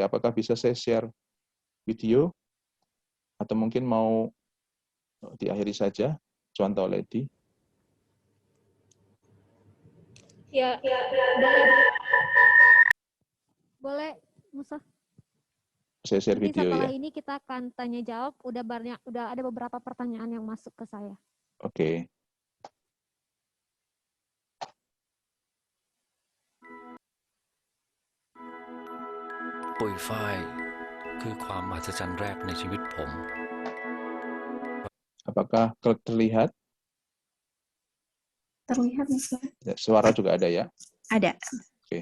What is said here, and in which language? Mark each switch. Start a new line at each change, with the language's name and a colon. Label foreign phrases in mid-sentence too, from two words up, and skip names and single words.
Indonesian: Apakah bisa saya share video? Atau mungkin mau diakhiri saja, contoh Lady? Ya, boleh. Boleh, Musa. Saya share Nanti video setelah ya. ini kita akan tanya jawab. Udah ada beberapa pertanyaan yang masuk ke saya. Oke.
Thai: ปุยฝ้ายคือความมหัศจรรย์แรกในชีวิตผม
Indonesian: Apakah terlihat? Terlihat, Mas. Suara juga ada ya? Ada. Oke.